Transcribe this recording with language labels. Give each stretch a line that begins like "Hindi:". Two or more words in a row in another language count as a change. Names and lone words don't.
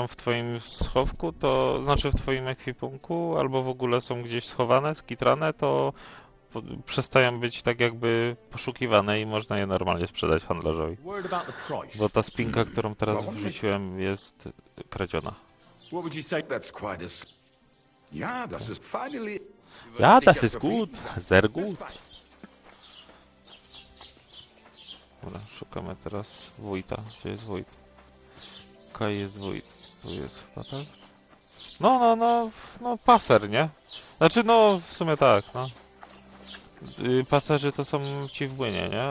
Polish: w twoim schowku, to znaczy w twoim ekwipunku, albo w ogóle są gdzieś schowane, skitrane, to przestają być tak jakby poszukiwane i można je normalnie sprzedać handlarzowi. Bo ta spinka, którą teraz wrzuciłem, jest kradziona.
German: Ja, das ist finally... Ja, das ist gut. Sehr gut.
Polish: Dobra, szukamy teraz wójta. Gdzie jest wójt? Kaj jest wójt. Tu jest chyba, tak? No, paser, nie? Znaczy, no, w sumie tak, no. Paserzy to są ci w młynie, nie?